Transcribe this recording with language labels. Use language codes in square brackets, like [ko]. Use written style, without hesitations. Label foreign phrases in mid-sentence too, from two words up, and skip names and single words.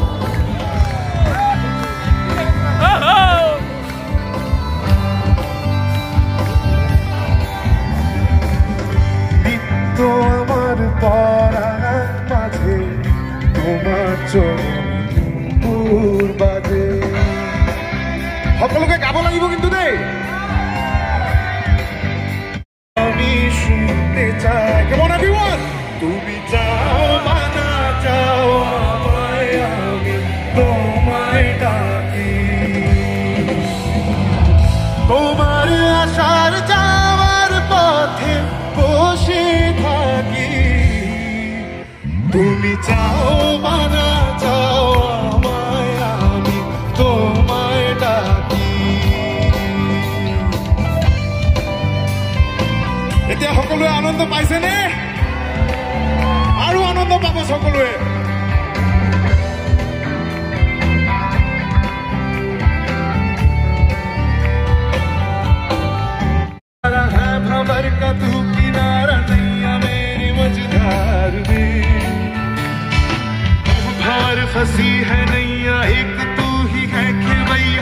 [bn] নিত্য আমার পরাণ মাঝে তোমার চোর বাজে। [as] সকলকে গাব লাগিব কিন্তু দেই। [bn] আমি শুনতে চাই, কেমন এভরিওয়ান? তুমি চাও বা না চাও আমায়, আমি তোমায় ডাকি। তোমার আশার যাওয়ার পথে বসে থাকি। তুমি চাও বা না চাও আমায়, আমি তোমায় ডাকি। [as] এতিয়া সকলোৱে আনন্দ পাইছেনে? আৰু আনন্দ পাব সকলোৱে। [hi] भंवर का तू किनारा नैया मेरी मझधार में, भंवर फंसी है नैया एक तू ही है खेवैया।